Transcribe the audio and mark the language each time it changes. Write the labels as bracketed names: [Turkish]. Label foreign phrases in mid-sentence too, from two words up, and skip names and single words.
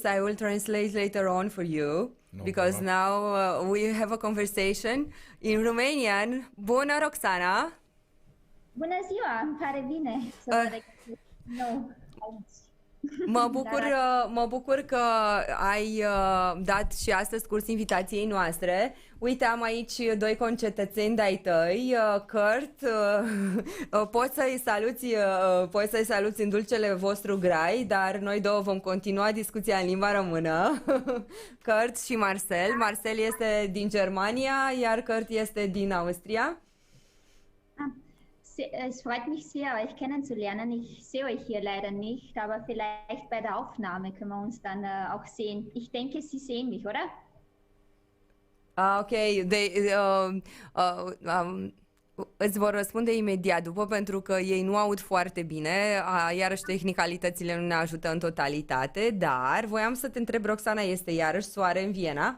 [English] I will translate later on for you No because problem. now we have a conversation in Romanian. [Romanian] Bună, Roxana! Bună ziua, îmi pare bine să vă regăsesc din nou aici. Mă bucur că ai dat și astăzi curs invitației noastre. Uite, am aici doi concetățeni de-ai tăi, Kurt, poți să-i saluți în dulcele vostru grai, dar noi două vom continua discuția în limba română. Kurt și Marcel. Marcel este din Germania, iar Kurt este din Austria. [German] Es freut mich sehr, euch kennenzulernen. Ich sehe euch hier leider nicht, aber vielleicht bei der Aufnahme können wir uns dann auch sehen. Ich denke, Sie sehen mich, oder? [Romanian] Ok, îți vor răspunde imediat după, pentru că ei nu aud foarte bine, iarăși tehnicalitățile nu ne ajută în totalitate, dar voiam să te întreb, Roxana, este iarăși soare în Viena?